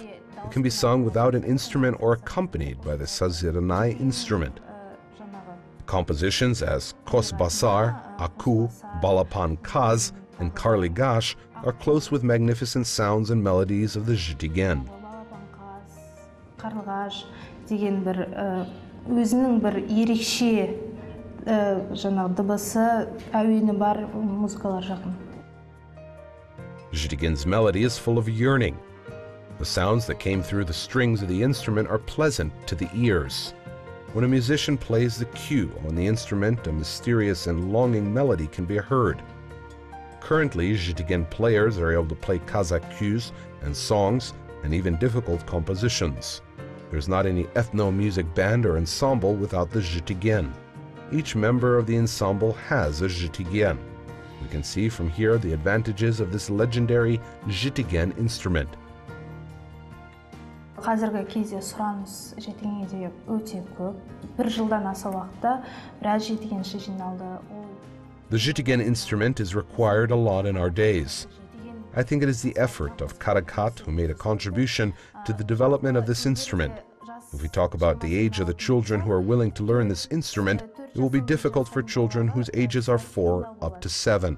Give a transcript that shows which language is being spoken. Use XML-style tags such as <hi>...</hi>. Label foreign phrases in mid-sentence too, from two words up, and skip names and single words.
<en>It can be sung without an instrument or accompanied by the sazirnai instrument. Compositions as Kosbasar, Aku, Balapan Kaz, and Karligash are close with magnificent sounds and melodies of the zhitigen.</en> <kk>Karligash деген бір өзінің бір ерекше жаңағы дыбысы, әуені бар музыкалар жақын.</kk> <en>Zhitigen's melody is full of yearning. The sounds that came through the strings of the instrument are pleasant to the ears. When a musician plays the cue on the instrument, a mysterious and longing melody can be heard. Currently, zhitigen players are able to play Kazakh cues and songs and even difficult compositions. There's not any ethno-music band or ensemble without the zhitigen. Each member of the ensemble has a zhitigen. We can see from here the advantages of this legendary zhitigen instrument.</en> <kk>Қазіргі кезде сұраныс жетігенге өте көп. Бір жылдан аса уақытта біраз жетігенші жиналды.</kk> <en>The zhitigen instrument is required a lot in our days. I think it is the effort of Karakat who made a contribution to the development of this instrument. If we talk about the age of the children who are willing to learn this instrument, it will be difficult for children whose ages are 4 up to 7.</en>